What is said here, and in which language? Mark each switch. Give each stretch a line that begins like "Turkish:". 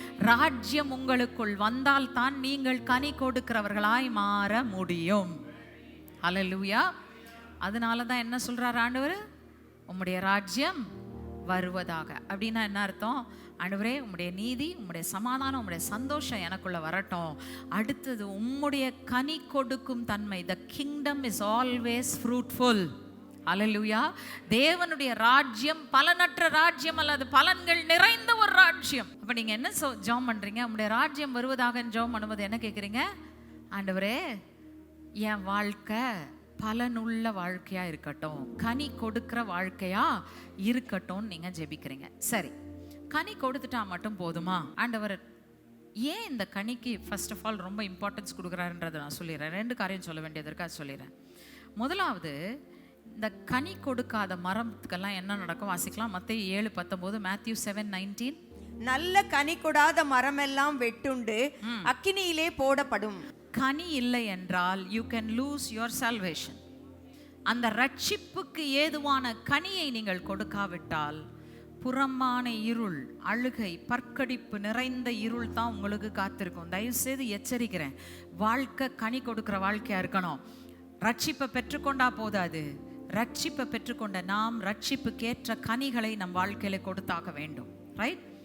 Tamil: ராஜ்யம் உங்களுக்குள் வந்தால் தான் நீங்கள் கனி கொடுக்கிறவர்களாய் மாற முடியும். ஹல்லேலூயா. அதனால தான் என்ன சொல்றார் ஆண்டவர்? உம்முடைய ராஜ்யம் வருவதாக. அப்படின்னா என்ன அர்த்தம்? ஆண்டவரே, உம்முடைய நீதி, உம்முடைய சமாதானம், உம்முடைய சந்தோஷம் எனக்குள்ள வரட்டும். அடுத்தது உம்முடைய கனி கொடுக்கும் தன்மை.
English: The kingdom is always fruitful.
Tamil: ஹல்லேலூயா. தேவனுடைய ராஜ்யம் பலனற்ற ராஜ்யம் அல்லது பலன்கள் நிறைந்த ஒரு ராஜ்யம். அப்ப நீங்க என்ன ஜெபம் பண்றீங்க? உம்முடைய ராஜ்யம் வருவதாக ஜெபம் பண்ணும்போது என்ன கேட்குறீங்க? ஆண்டவரே, என் வாழ்க்கை பலனுள்ள வாழ்க்கையா இருக்கட்டும், கனி கொடுக்கிற வாழ்க்கையா இருக்கட்டும் நீங்க ஜெபிக்கிறீங்க. சரி, கனி கொடுத்துட்டா மட்டும் போதுமா? ஆண்டவர் ஏன் இந்த கனிக்கு ஃபர்ஸ்ட் ஆஃப் ஆல் ரொம்ப இம்பார்ட்டன்ஸ் கொடுக்குறாருன்றதை நான் சொல்லிடுறேன். 2 காரியம் சொல்ல வேண்டியதற்காக சொல்லிடுறேன். முதலாவது, இந்த கனி கொடுக்காத மரத்துக்கெல்லாம் என்ன நடக்கும் வாசிக்கலாம். மத்தேயு 7:19, Matthew 7:19. நல்ல கனி கொடாத மரமெல்லாம் வெட்டுண்டு அக்கினியிலே போடப்படும். கனி இல்லை என்றால்
English: you can lose your salvation.
Tamil: அந்த ரட்சிப்புக்கு ஏதுவான கனியை நீங்கள் கொடுக்காவிட்டால் புறமான இருள், அழுகை, பற்கடிப்பு நிறைந்த இருள் தான் உங்களுக்கு காத்திருக்கும். தயவு செய்து எச்சரிக்கிறேன், வாழ்க்கை கனி கொடுக்கிற வாழ்க்கையா இருக்கணும். ரட்சிப்பை பெற்றுக்கொண்டா போதாது, ரட்சிப்பை பெற்றுக்கொண்ட நாம் ரட்சிப்புக்கேற்ற கனிகளை நம் வாழ்க்கையில கொடுத்தாக வேண்டும், ரைட்?